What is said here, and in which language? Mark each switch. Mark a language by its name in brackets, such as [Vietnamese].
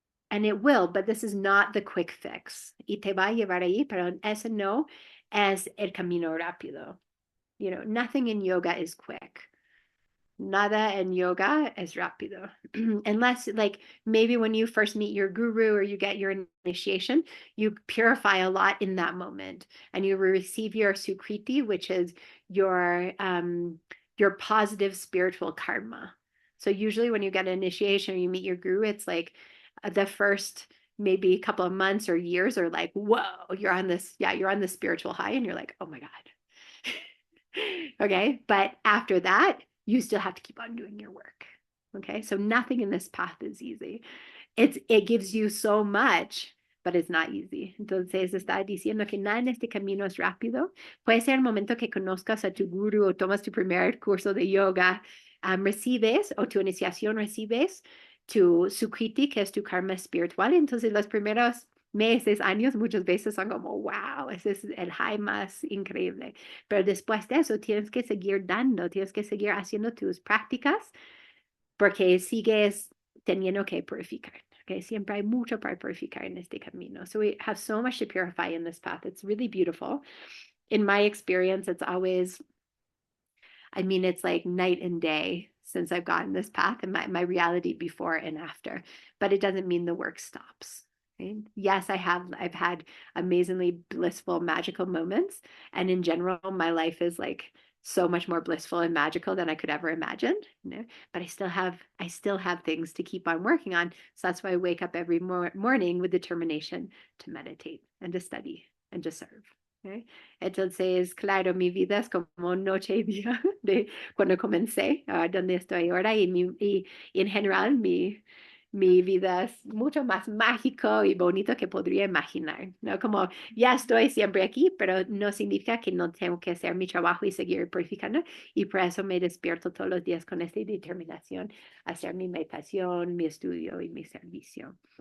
[English] And it will, but this is not the quick fix. [Spanish] Y te va a llevar ahí, pero ese no es el camino rápido. [English] Nothing in yoga is quick. [Spanish] Nada en yoga es rápido. [English] Unless, like, maybe when you first meet your guru or you get your initiation, you purify a lot in that moment and you receive your sukriti, which is your positive spiritual karma. So usually when you get an initiation or you meet your guru, it's like the first maybe a couple of months or years are like, whoa, you're on this spiritual high and you're like, oh my God. Okay. But after that, you still have to keep on doing your work. Okay. So nothing in this path is easy. It gives you so much, but it's not easy. [Spanish] Entonces está diciendo que nada en este camino es rápido. Puede ser el momento que conozcas a tu guru o tomas tu primer curso de yoga, recibes o tu iniciación recibes tu sukriti, que es tu karma espiritual. Entonces los primeros meses, años, muchas veces son como, wow, ese es el high más increíble. Pero después de eso tienes que seguir dando, tienes que seguir haciendo tus prácticas porque sigues teniendo que purificar. Okay, siempre hay mucho para purificar en este camino. [English] So we have so much to purify in this path. It's really beautiful. In my experience, it's always, it's like night and day since I've gotten this path and my reality before and after. But it doesn't mean the work stops. Right? Yes, I've had amazingly blissful, magical moments. And in general, my life is like so much more blissful and magical than I could ever imagine. But I still have things to keep on working on. So that's why I wake up every morning with determination to meditate and to study and to serve. Okay? [Spanish] Entonces, claro, mi vida es como noche y día de cuando comencé, donde estoy ahora, y en general mi vida es mucho más mágico y bonito que podría imaginar, ¿no? Como ya estoy siempre aquí, pero no significa que no tengo que hacer mi trabajo y seguir purificando, y por eso me despierto todos los días con esta determinación, hacer mi meditación, mi estudio y mi servicio.